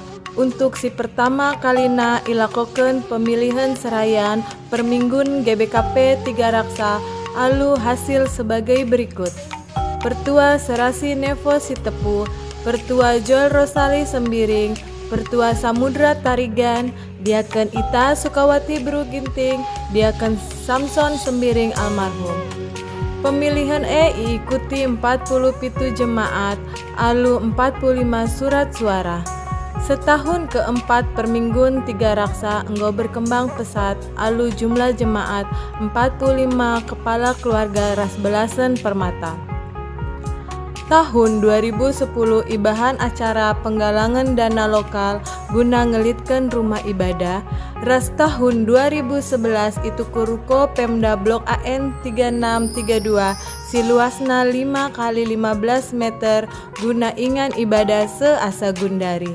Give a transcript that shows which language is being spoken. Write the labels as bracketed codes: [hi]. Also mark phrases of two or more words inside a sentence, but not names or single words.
[btx] untuk si pertama kalina ilakoken pemilihan serayan Perminggun GBKP Tiga Raksa alu [id] hasil sebagai berikut. Pertua Serasi Nevo Sitepu, Pertua Joel Rosali Sembiring, Pertua Samudra Tarigan, Diaken Ita Sukawati Bru Ginting, Diaken Samson Sembiring almarhum. Pemilihan diikuti 47 jemaat, [btx] alu 45 [id] surat suara. Setahun keempat Perminggun Tiga Raksa enggo berkembang pesat, alu jumlah jemaat 45 kepala keluarga [btx] ras belasan permata. Tahun 2010 ibahan acara penggalangan dana lokal guna ngelitkan rumah ibadah. Ras tahun 2011 itu kuruko Pemda Blok AN 3632 siluasna 5 x 15 meter guna ingan ibadah seasa Gundari.